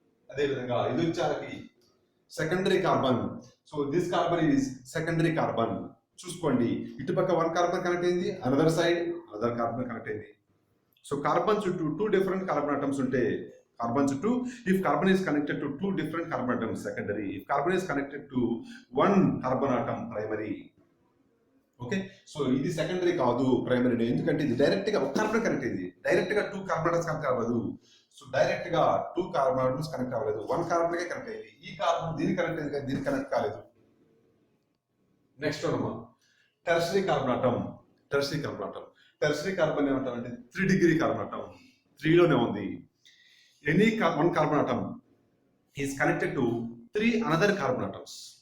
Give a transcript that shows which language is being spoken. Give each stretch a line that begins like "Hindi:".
Telugu: అదేవిధంగా ఇది వచ్చేసరికి secondary carbon.
English: So this carbon is secondary carbon.
Telugu: చూసుకోండి, ఇటుపక్క 1 కార్బన్ కనెక్ట్ అయింది, another side another carbon connect అయింది. సో కార్బన్ చుట్టూ 2 డిఫరెంట్ కార్బన్ ఆటమ్స్ ఉంటే కార్బన్ చుట్టూ,
English: if carbon is connected to 2 different carbon atoms, secondary. If carbon is connected to 1 carbon atom, primary.
Telugu: Okay, so ఇది secondary కాదు, primary. ఎందుకంటే ఇది direct గా 1 carbon connect అయింది, డైరెక్ట్ గా 2 కార్బన్ ఆటమ్స్ కనెక్ట్ అవ్వదు. సో డైరెక్ట్ గా 2 కార్బన్ ఆటమ్స్ కనెక్ట్ అవ్వలేదు, 1 కార్బన్ కే కనెక్ట్ అయింది. ఈ కార్బన్ దీనికి కనెక్ట్ అయింది కానీ దీనికి కనెక్ట్ కాలేదు. నెక్స్ట్ అమ్మా tertiary carbon atom. Tertiary carbon ఏమంటారంటే 3 డిగ్రీ కార్బన్ ఆటం, 3 లోనే ఉంది.
English: Any 1 carbon atom is connected to 3 another carbon atoms.